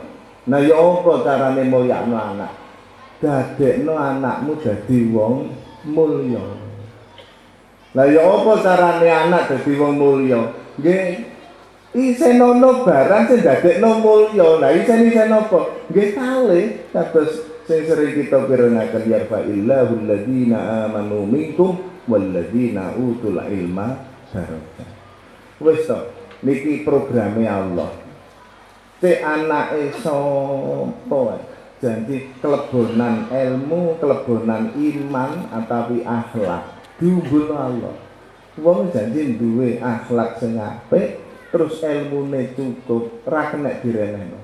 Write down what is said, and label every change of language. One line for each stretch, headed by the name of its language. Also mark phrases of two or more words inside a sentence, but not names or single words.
Javanese: Nah ya apa carane mulyakno anak? Dadekno anakmu dadi wong mulya. Lah ya apa carane anak dadi wong mulya? Nggih isenono barang sing dadekno mulya. Lah isen apa? Nggih kalih kados sing sering kita pirengaken
Arabic: يرفع الله الذين آمنوا منكم والذين أوتوا العلم درجات.
Javanese: Wis to, niki programe Allah. Cek anake sapa? Janji kelebonan ilmu, kelebonan iman atawi akhlak diumbul Allah. Wong janji duwe akhlak sing apik, terus ilmune cukup, ra kenek direnehno.